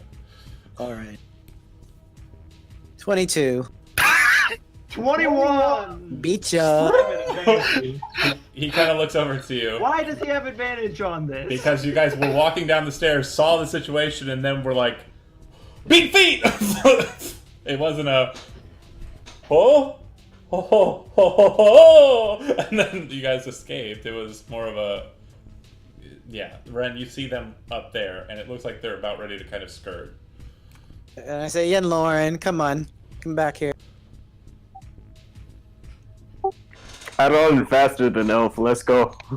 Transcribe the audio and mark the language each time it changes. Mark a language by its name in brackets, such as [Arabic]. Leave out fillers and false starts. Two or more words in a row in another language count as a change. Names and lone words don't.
[English] All right. 22. 21. Beat ya. He kind of looks over to you. Why does he have advantage on this? Because you guys were walking down the stairs, saw the situation, and then were like, beat feet! It wasn't a, oh, ho, ho, ho, ho, ho, and then you guys escaped. It was more of a, yeah, Ren, you see them up there, and it looks like they're about ready to kind of skirt. And I say, Yen Lauren, come on. Come back here. I run faster than Elf. Let's go.